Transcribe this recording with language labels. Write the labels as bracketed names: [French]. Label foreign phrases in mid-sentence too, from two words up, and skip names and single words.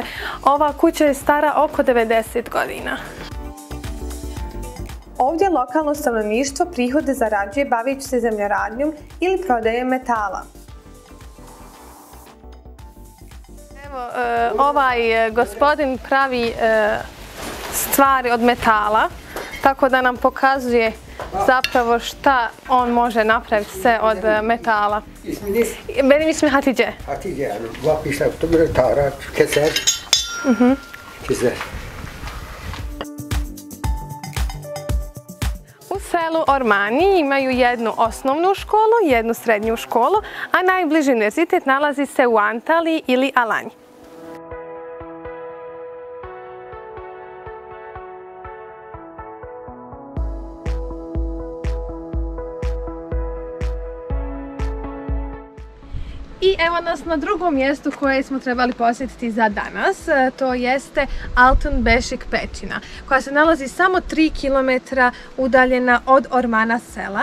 [Bosnian] Ova kuća je stara oko 90 godina. Ovdje lokalno stanovništvo prihode zarađuje baveći se zemljoradnjom ili prodajom metala. Evo, ovaj gospodin pravi stvari od metala, tako da nam pokazuje zapravo šta on može napraviti sve od metala. [Turkish] İsminiz? Benim ismim Hatice. Hatice yani. Bak işte böyle tarak, keser. Keser. [Bosnian] U selu Ormani imaju jednu osnovnu školu, jednu srednju školu, a najbliži univerzitet nalazi se u Antaliji ili Alanji. I evo nas na drugom mjestu koje smo trebali posjetiti za danas, to jeste Altınbeşik pećina, koja se nalazi samo 3 km udaljena od Ormana sela.